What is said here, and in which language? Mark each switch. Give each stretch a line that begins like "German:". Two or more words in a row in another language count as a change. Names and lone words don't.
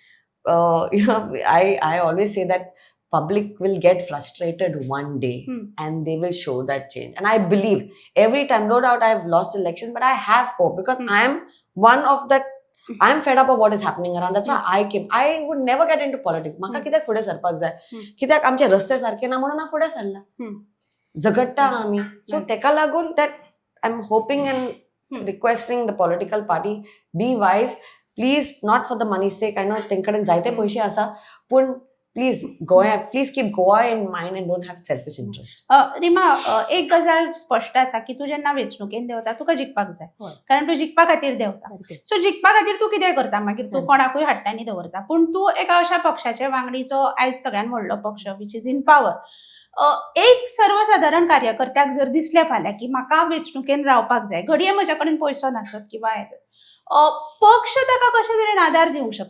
English: I always say that public will get frustrated one day and they will show that change. And I believe every time, no doubt I've lost elections, but I have hope, because I am one of that. I'm fed up of what is happening around. That's why I came. I would never get into politics.
Konkani: Maka कित्याक फुडें सरपाक जाय, कित्याक आमचे रस्ते सारखे ना म्हणून हांव फुडें सरला. झगडटा आमी.
English: So
Konkani: तेका लागून
English: that I'm hoping and requesting the political party, be wise. Please, not for the money's sake. I know
Konkani: तेंकडेन जायते पैसे आसा, पण
English: please keep Goa in mind and don't have selfish interest.
Konkani: रिमा, एक गजाल स्पष्ट आसा की तूं जेन्ना वेंचणुकेन देंवता तुका जिखपाक जाय, कारण तूं जिखपा खातीर देंवता. सो जिखपा खातीर तूं कितें करता, मागीर तूं कोणाकूय हाडटानी दवरता, पूण तूं एका अशा पक्षाचे वांगडी जो आयज सगळ्यान व्हडलो पक्ष
English: which is in power,
Konkani: एक सर्वसाधारण कार्यकर्त्याक जर दिसलें फाल्यां की म्हाका वेंचणुकेन रावपाक जाय, घडये म्हज्या कडेन पयसो नासत किंवा पक्ष ताका कशे तरेन आदार दिवंक शकता.